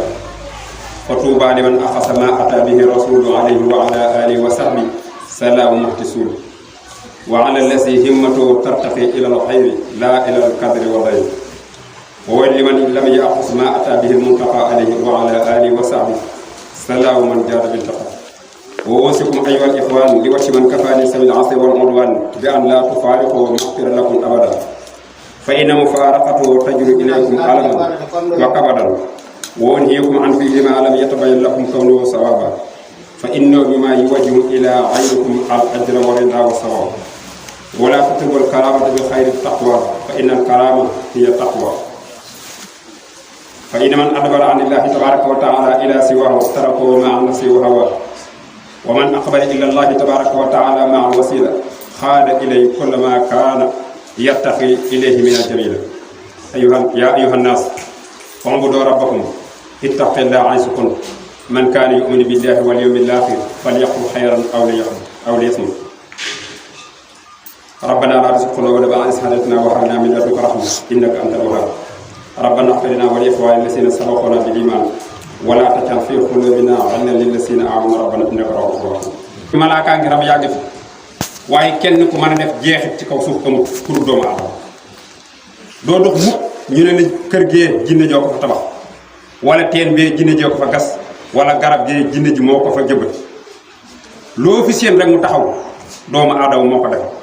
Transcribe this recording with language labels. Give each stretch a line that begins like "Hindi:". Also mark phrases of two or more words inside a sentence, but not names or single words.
Arabic: فطوبى لمن أخذ ما أتى به الرسول عليه وعلى آله وصحبه السلام محتسون وعلى الذي همته ترتقي إلى الخير لا إلى الكدر والضير. ولمن لم يأخذ ما أتى به المنتقى عليه وعلى آله وصحبه السلام من جاد بالتقى. وأوصيكم أيها الإخوان لوجه من كفاني سبيل الأسر والعدوان بأن لا تفارقوا مخفرة لكم أبدا فإن مفارقته تجر إليكم ألما وكمدا وأنهاكم عن فعل ما لم يتبين لكم كونه صوابا فإنه مما يوجه إلى غيركم الأجر والرضا والثواب. ولا تطلبوا الكرامة بغير تقوى فإن الكرامة هي التقوى. فإن من أدبر عن الله تبارك وتعالى إلى سواه تركه مع نفسه وهواه ومن أقبل إلى الله تبارك وتعالى مع الوسيلة خاض إلى كل ما كان يتقي إليه من الجميلة. يا أيها الناس اعبدوا ربكم اتق الله حيث كنتم من كان يؤمن بالله واليوم الآخر فليقل خيرا أو ليصمت. ربنا لا تزغ قلوبنا بعد إذ هديتنا وهب لنا من لدنك رحمة إنك أنت الوهاب. ربنا اغفر لنا ولإخواننا الذين سبقونا بالإيمان ولا تجعل في قلوبنا غلا للذين آمنوا ربنا إنك رؤوف رحيم.
Wolof: malaakaa ngi rab yàgg fi waaye kenn ku mën a def jeexit ci kaw suuf amul pour doomu aadama. doo dox mukk ñu ne la kër gee jinne joo ko fa tabax wala teen bee jinne joo ko fa gas wala garab gee jinne ji moo ko fa jëbbat. loo fi seen rek mu taxaw doomu aadama moo ko def.